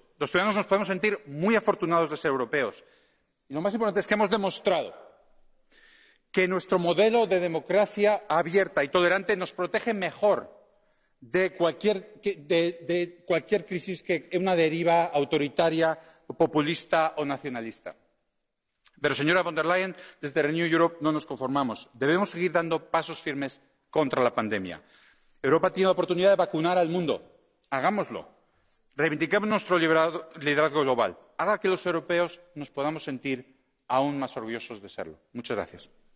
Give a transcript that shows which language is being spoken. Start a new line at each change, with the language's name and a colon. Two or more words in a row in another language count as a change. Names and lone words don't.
Spanish: Los ciudadanos nos podemos sentir muy afortunados de ser europeos. Y lo más importante es que hemos demostrado que nuestro modelo de democracia abierta y tolerante nos protege mejor de cualquier crisis que una deriva autoritaria, populista o nacionalista. Pero, señora von der Leyen, desde Renew Europe no nos conformamos. Debemos seguir dando pasos firmes contra la pandemia. Europa tiene la oportunidad de vacunar al mundo. Hagámoslo. Reivindiquemos nuestro liderazgo global. Haga que los europeos nos podamos sentir aún más orgullosos de serlo. Muchas gracias.